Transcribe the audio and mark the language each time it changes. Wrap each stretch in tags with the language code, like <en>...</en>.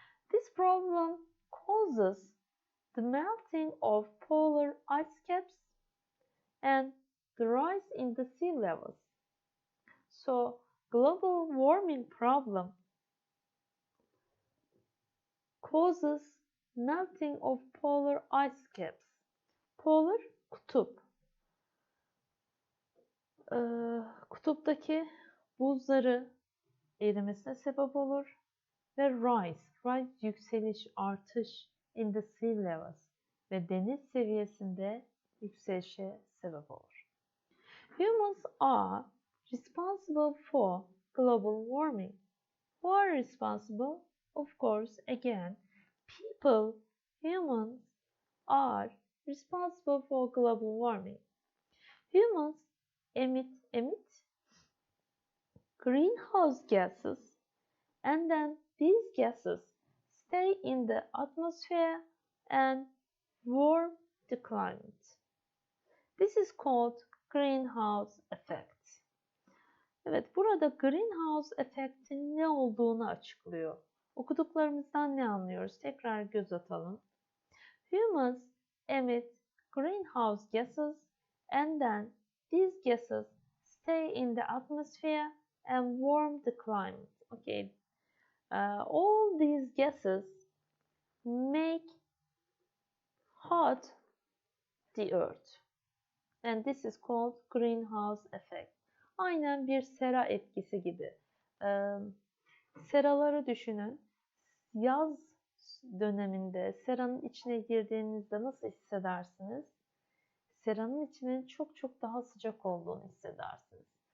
<en>This problem causes the melting of polar ice caps and the rise in the sea levels. So, global warming problem causes melting of polar ice caps.</en> <tr>Polar, kutup. Kutuptaki buzları erimesine sebep olur ve rise yükseliş, artış</tr> <en>in the sea levels</en> <tr>ve deniz seviyesinde yükselişe sebep olur.</tr> <en>Humans are responsible for global warming. Who are responsible? Of course, again, people, humans are responsible for global warming. Humans emit greenhouse gases, and then these gases stay in the atmosphere and warm the climate. This is called greenhouse effect.</en> <tr>Evet, burada greenhouse efektin ne olduğunu açıklıyor. Okuduklarımızdan ne anlıyoruz? Tekrar göz atalım.</tr> <en>Humans emit greenhouse gases, and then these gases stay in the atmosphere and warm the climate. Okay, all these gases make hot the earth, and this is called greenhouse effect.</en> <tr>Aynen bir sera etkisi gibi. Seraları düşünün. Yaz döneminde seranın içine girdiğinizde nasıl hissedersiniz? Seranın içinin çok çok daha sıcak olduğunu hissedersiniz.</tr>